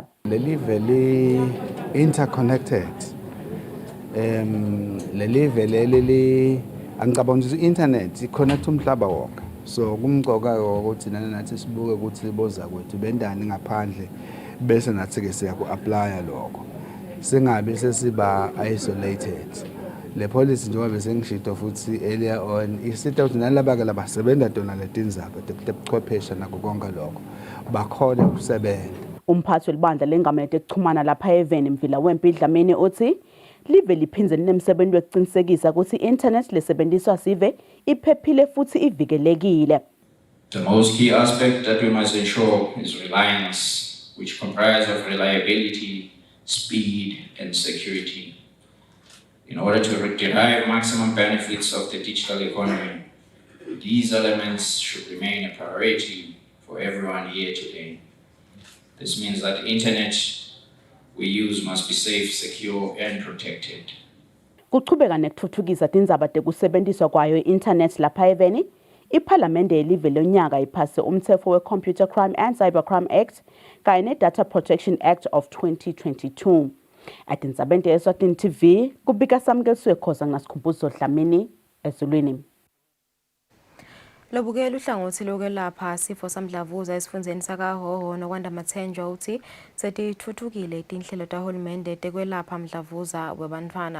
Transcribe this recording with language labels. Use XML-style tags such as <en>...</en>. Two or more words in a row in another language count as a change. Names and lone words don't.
<ss>Le live li interconnected. Le live leli angicabanga ukuthi i-internet iconnect umhlaba wonke. So kumqoka ukuthi nathi sibuke ukuthi boza kwethu bendani ngaphandle bese nathi ke siya ku-applya lokho. Singabe sesiba isolated. Le policy njengoba bese ngishito futhi</ss> <en>earlier on</en> <ss>isithi ukuthi nalaba ke labasebenza dona letindzaba tebuchwephesha nako konke lokho bakhona ukusebenza. Umphathi welibandla lengamele tekuchumana lapha eVeni Mvila Wempi Dlamini uthi live liphindze linemsebenzi wekucinsekisa ukuthi i-internet lesebenziswa sive iphephile futhi ivikelekile.</ss> <en>The most key aspect that we must ensure is reliance, which comprises of reliability, speed, and security. In order to derive maximum benefits of the digital economy, these elements should remain a priority for everyone here today. This means that the internet we use must be safe, secure, and protected.</en> <ss>Kuchubeka nekuthuthukisa tindzaba tekusebenziswa kwayo i-internet lapha eveni, iPhalamende yelive lonyaka iphase umthetho we-Computer Crime and Cybercrime Act kanye ne-Data Protection Act of 2022. Atindzabeni Eswatini TV kubika samukelswe khoza ngasikhumbuzo Dlamini ezulwini. Lobukela uhlangothi lokwelapha sifo samdlavuza esifundeni sakaHhohho nokwanda Mathenjwa uthi setithuthukile tinhlelo tahulumende tekwelapha mdlavuza webantfwana.</ss>